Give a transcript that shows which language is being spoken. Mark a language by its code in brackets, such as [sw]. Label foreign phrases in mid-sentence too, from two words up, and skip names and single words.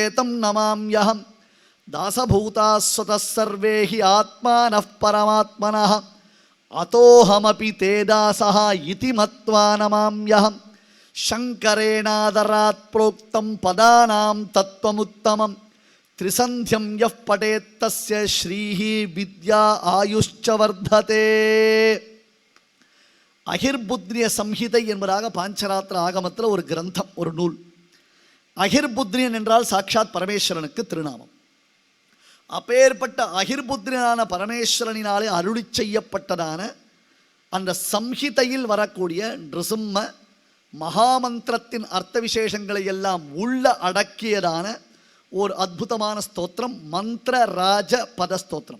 [sa] तं नमाम्यहम् दासभूताः स्वतः सर्वे हि आत्मानः परमात्मनः अतोऽहमपि ते दासः इति मत्वा नमाम्यहम् शङ्करेणादरात् प्रोक्तं पदानां तत्त्वमुत्तमं त्रिसन्ध्यं यः पठेत् तस्य श्रीः विद्या आयुश्च वर्धते. [ta] அகிர்புத்ரிய சம்ஹிதை என்பதாக பாஞ்சராத்திர ஆகமத்தில் ஒரு கிரந்தம், ஒரு நூல். அகிர்புத்ரியன் என்றால் சாட்சாத் பரமேஸ்வரனுக்கு திருநாமம். அப்பேற்பட்ட அகிர்புத்ரியனான பரமேஸ்வரனினாலே அருளி செய்யப்பட்டதான அந்த சம்ஹிதையில் வரக்கூடிய நிருசிம்ம மகாமந்திரத்தின் அர்த்த விசேஷங்களை எல்லாம் உள்ள அடக்கியதான ஒரு அற்புதமான ஸ்தோத்திரம் மந்திர ராஜ பத ஸ்தோத்திரம்.